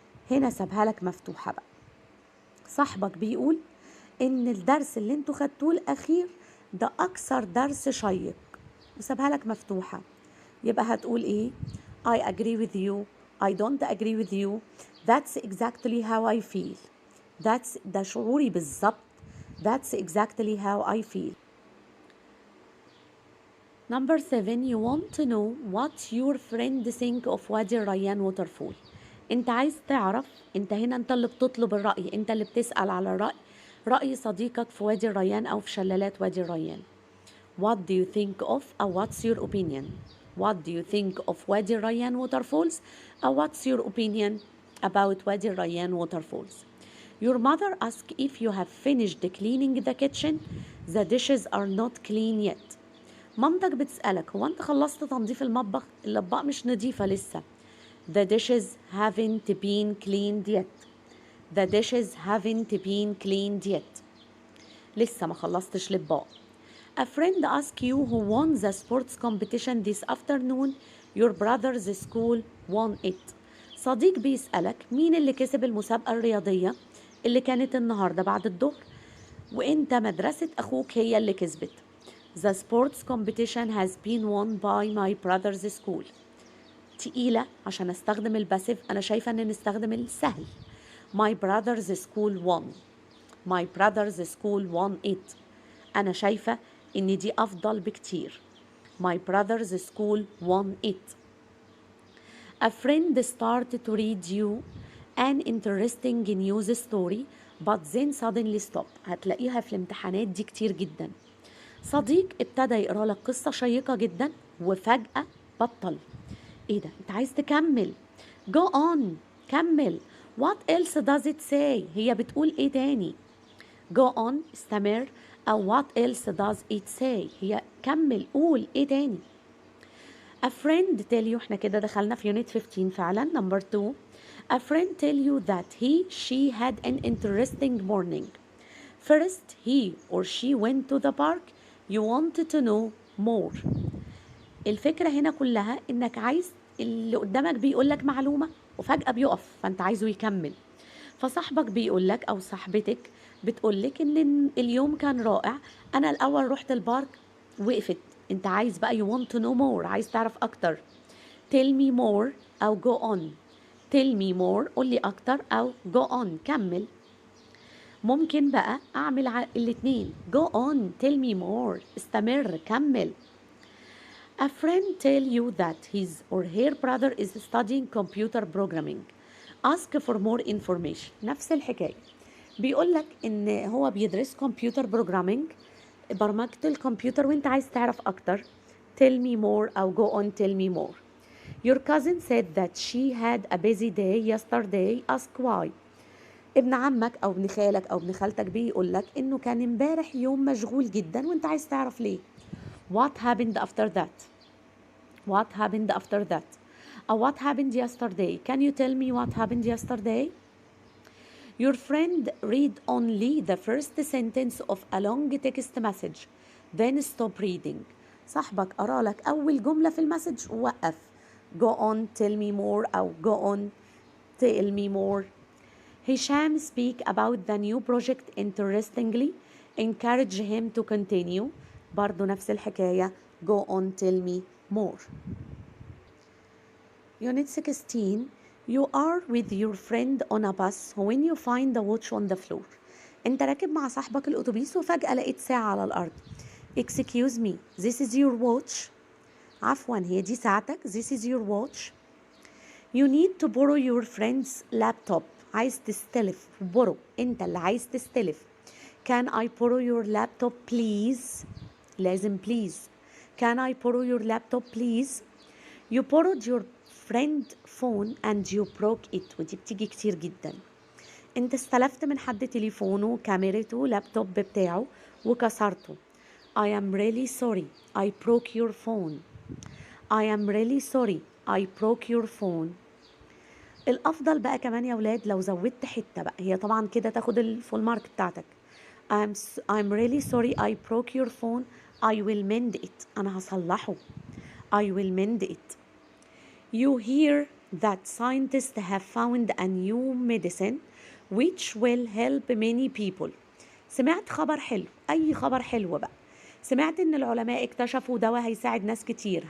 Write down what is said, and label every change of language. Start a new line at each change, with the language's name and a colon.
Arabic: هنا سابها لك مفتوحة بقى. صاحبك بيقول ان الدرس اللي انتوا خدتوه الاخير ده اكثر درس شيق، وسابها لك مفتوحة. يبقى هتقول ايه؟
English: I agree with you. I don't agree with you. That's exactly how I feel.
Arabic: ده شعوري بالظبط.
English: That's exactly how I feel. Number 7 you want to know what your friend think of
Arabic: وادي الريان waterfall. انت عايز تعرف، انت هنا انت اللي بتطلب الرأي، انت اللي بتسأل على الرأي. رأي صديقك في وادي الريان أو في شلالات وادي الريان.
English: What do you think of أو what's your opinion. What do you think of وادي الريان waterfalls أو what's your opinion about وادي الريان waterfalls. Your mother asks if you have finished cleaning the kitchen. The dishes are not clean yet.
Arabic: مامتك بتسألك هو أنت خلصت تنظيف المطبخ؟ الأطباق مش نظيفة لسه.
English: The dishes haven't been cleaned yet. The dishes haven't been cleaned yet.
Arabic: لسه ما خلصتش الأطباق.
English: A friend asks you who won the sports competition this afternoon. Your brother's school won it.
Arabic: صديق بيسألك مين اللي كسب المسابقة الرياضية اللي كانت النهاردة بعد الظهر، وانت مدرسة أخوك هي اللي كسبت.
English: The sports competition has been won by my brother's school.
Arabic: تقيلة عشان استخدم الباسيف، أنا شايفة إن نستخدم السهل.
English: My brother's school won. My brother's school won it.
Arabic: أنا شايفة إن دي أفضل بكتير.
English: My brother's school won it. A friend started to read you an interesting news story but then suddenly stop.
Arabic: هتلاقيها في الامتحانات دي كتير جدا. صديق ابتدى يقرأ لك قصة شيقة جدا وفجأة بطل. ايه ده؟ انت عايز تكمل.
English: Go on.
Arabic: كمل.
English: What else does it say؟
Arabic: هي بتقول ايه تاني؟
English: Go on.
Arabic: استمر. أو
English: what else does it say؟
Arabic: هي كمل قول ايه تاني.
English: A friend tell you،
Arabic: احنا كده دخلنا في
English: unit 15
Arabic: فعلا.
English: number 2. A friend tell you that she had an interesting morning. First he or she went to the park. You wanted to know more.
Arabic: الفكرة هنا كلها انك عايز اللي قدامك بيقولك معلومة وفجأة بيقف فانت عايزه يكمل. فصاحبك بيقولك او صاحبتك بتقولك ان اليوم كان رائع، انا الاول رحت البارك وقفت، انت عايز بقى
English: you want to know more،
Arabic: عايز تعرف اكتر.
English: tell me more او go on. tell me more
Arabic: قولي اكتر
English: او go on
Arabic: كمل. ممكن بقى اعمل الاتنين
English: go on tell me more
Arabic: استمر كمل.
English: A friend tell you that his or her brother is studying computer programming. Ask for more information.
Arabic: نفس الحكاية، بيقولك ان هو بيدرس computer programming، برمجة الكمبيوتر، وانت عايز تعرف اكتر.
English: tell me more او go on tell me more. Your cousin said that she had a busy day yesterday. Ask why.
Arabic: ابن عمك او ابن خالك او ابن خالتك بيقولك انه كان امبارح يوم مشغول جدا وانت عايز تعرف ليه.
English: What happened after that? What happened after that? Or what happened yesterday? Can you tell me what happened yesterday? Your friend read only the first sentence of a long text message, then stop reading.
Arabic: صاحبك قرأ لك أول جملة في المسج ووقف.
English: Go on tell me more أو go on tell me more. Hisham speak about the new project interestingly. Encourage him to continue.
Arabic: برضو نفس الحكاية.
English: Go on tell me more. Unit 16. You are with your friend on a bus when you find the watch on the floor.
Arabic: انت راكب مع صاحبك الأتوبيس وفجأة لقيت ساعة على الأرض.
English: Excuse me, this is your watch.
Arabic: عفوا هي دي ساعتك.
English: This is your watch. You need to borrow your friend's laptop.
Arabic: عايز تستلف. borrow انت اللي عايز تستلف.
English: Can I borrow your laptop please؟
Arabic: لازم
English: please. Can I borrow your laptop please? You borrowed your friend phone and you broke it.
Arabic: ودي بتيجي كتير جدا. انت استلفت من حد تليفونه، كاميرته، لابتوب بتاعه وكسرته.
English: I am really sorry I broke your phone. I am really sorry I broke your phone.
Arabic: الأفضل بقى كمان يا ولاد لو زودت حتة بقى، هي طبعا كده تاخد الفول مارك بتاعتك.
English: I'm really sorry I broke your phone. I will mend it.
Arabic: أنا هصلحه.
English: I will mend it. You hear that scientists have found a new medicine which will help many people.
Arabic: سمعت خبر حلو، أي خبر حلو بقى. سمعت إن العلماء اكتشفوا دواء هيساعد ناس كتير.